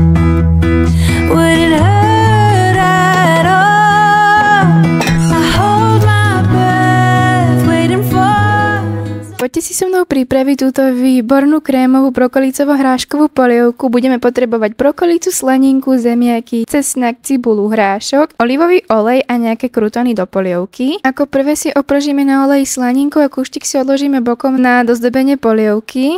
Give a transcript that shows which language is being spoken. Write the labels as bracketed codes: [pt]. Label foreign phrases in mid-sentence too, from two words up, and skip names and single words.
[en] Would it hurt at all? I hold my breath, waiting for. [sk] Poďte si so mnou pripraviť túto výbornú krémovú brokolicovo-hráškovú polievku. Budeme potrebovať brokolicu, slaninku, zemiaky, cesnak, cibulu, hrášok, olivový olej a nejaké krutony do polievky. Ako prvé si opržíme na oleji slaninku a kúštik si odložíme bokom na dozdobenie polievky.